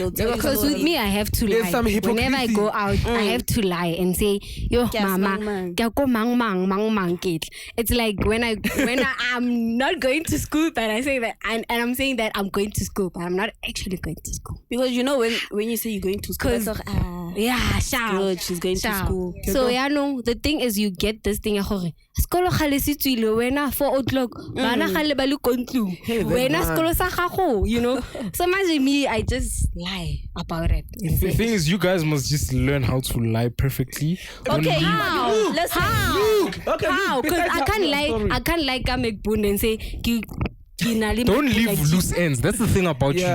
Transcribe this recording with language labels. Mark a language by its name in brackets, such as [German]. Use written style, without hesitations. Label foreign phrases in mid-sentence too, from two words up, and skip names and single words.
[English] Because with me, I have to lie. Whenever I go out, I have to lie and say, yo, mama, it's like when I'm not going to school, but I say that, and I'm saying that I'm going to school, but I'm not actually going to school. Because you know when you say you're going to school, it's like, good, she's going to school. So the thing is, you get this thing. [Tswana] Skolo khalesitswile wena 4 o'clock bana khale ba le kontlu wena skolo sa gago, [English] you know. So much me, I just lie about it. The thing is, you guys must just learn how to lie perfectly. Okay, how? Listen. How? Because I can't lie Mc Bunda and say don't leave loose ends. That's the thing about you.